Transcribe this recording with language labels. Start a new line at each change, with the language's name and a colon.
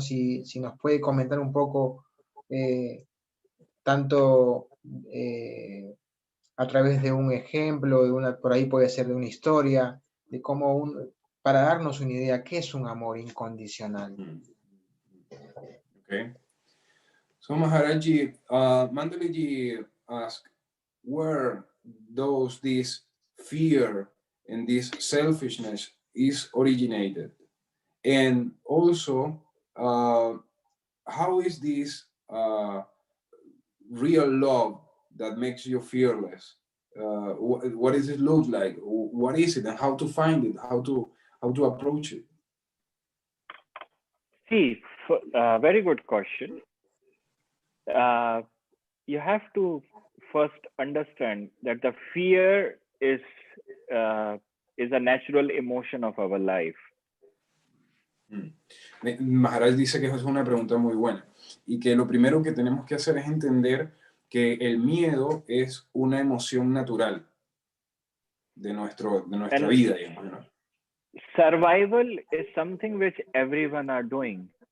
Spanish: Si nos puede comentar un poco, tanto a través de un ejemplo, por ahí puede ser de una historia, de cómo para darnos una idea, ¿qué es un amor incondicional?
English: Okay. So Maharaji, Mandaliji asked, where this fear and this selfishness is originated? And also, how is this real love that makes you fearless? What does it look like? What is it, and how to find it? How to approach it? See, very good question. You have to first understand that the fear is a natural emotion of our life.
Spanish: Maharaj dice que es una pregunta muy buena y que lo primero que tenemos que hacer es entender que el miedo es una emoción natural de nuestra vida, digamos, ¿no?
English: Survival is something which everyone are doing.